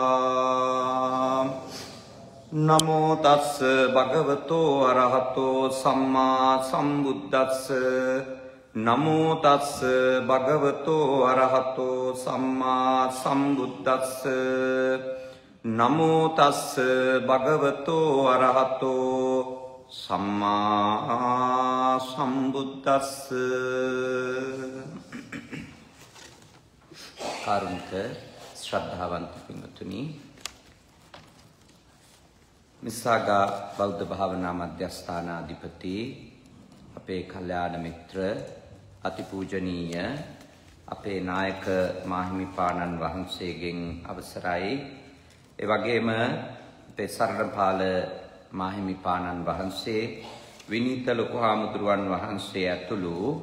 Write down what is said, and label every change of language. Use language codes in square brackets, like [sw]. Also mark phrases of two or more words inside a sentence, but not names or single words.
[pi] นะโมตัสสะภะคะวะโตอะระหะโตสัมมาสัมพุทธัสสะนะโมตัสสะภะคะวะโตอะระหะโตสัมมาสัมพุทธัสสะนะโมตัสสะภะคะวะโตอะระหะโตสัมมาสัมพุทธัสสะ [si] කාරුණික ශ්‍රද්ධාවන්ත පින්වතුනි මිස්සාගා බෞද්ධ භාවනා මධ්‍යස්ථානාධිපති අපේ කල්යාණ මිත්‍ර අතිපූජනීය අපේ නායක මාහිමිපාණන් වහන්සේගෙන් අවසරයි ඒ වගේම අපේ සරණපාල මාහිමිපාණන් වහන්සේ විනීත ලොකු හාමුදුරුවන් වහන්සේ ඇතුළු